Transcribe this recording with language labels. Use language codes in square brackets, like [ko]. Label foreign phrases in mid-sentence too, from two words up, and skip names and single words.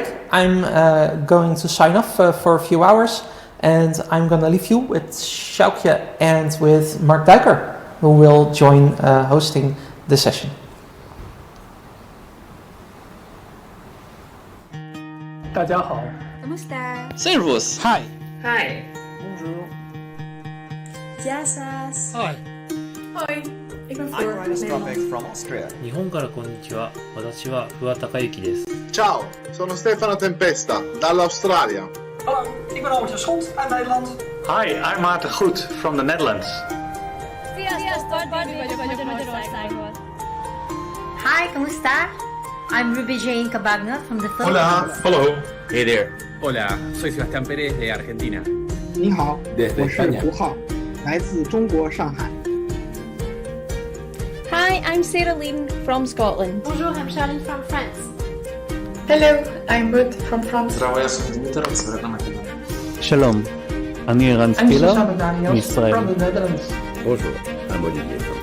[en] I'm going to sign off for a few hours, and I'm going to leave you with Sjoukje and with Mark Duiker, who will join hosting the session. [zh] 大家好。 [es] ¿Cómo está? [de] Servus. [en] Hi. Hi. [fr] Bonjour. [es] Gracias. [en] Hi. [nl] Hoi, ik ben [en] I'm Floor. Ryan Stropek from Austria. [ja] 日本からこんにちは。私は不破孝之です。 [it] Ciao, sono Stefano Tempesta, dall'Australia. [nl] Hallo, ik ben Albert Schot uit Nederland. [en] Hi, I'm Maarten Goed from the Netherlands. Hi, [es] ¿cómo está? [en] I'm Ruby Jane Cabagna from the Philippines. [es] Hola, hello. [en] Hey there. [es] Hola, soy Sebastián Pérez de Argentina. [zh] 您好， [es] Desde [zh] 我是 [es] España. [zh] 胡浩，来自中国上海。 [en] Hi, I'm Sarah Lynn from Scotland. Bonjour, I'm Charlene from France. Hello, I'm Ruth from France. [he] Shalom, אני ערן ספילר, מישראל. [en] from the Netherlands. Bonjour, I'm Olivier from.